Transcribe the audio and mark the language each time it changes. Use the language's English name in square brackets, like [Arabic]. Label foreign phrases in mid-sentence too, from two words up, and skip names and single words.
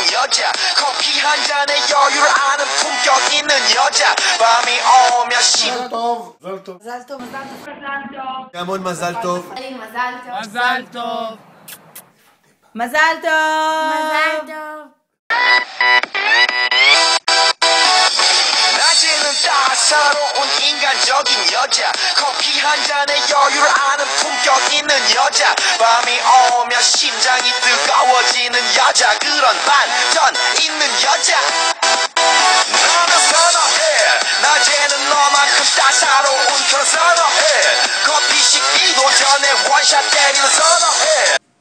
[Korean] 여자 커피 한 잔에 여유를 아는 품격 있는 여자 밤이 오면 심 [Hebrew] מזל טוב. מזל טוב. המון מזל טוב. מזל טוב. מזל טוב. מזל טוב. [Korean] 낮에는 따사로운 인간적인 여자 커피 한 잔에 여유를 아는 품격 있는 여자 밤이 오면 심장이 뜨거워지는 여자 그런 반전 있는 여자 너는 선호해 낮에는 너만큼 따사로운 그런 선호해 커피 식기도 전에 원샷 때리는 선호해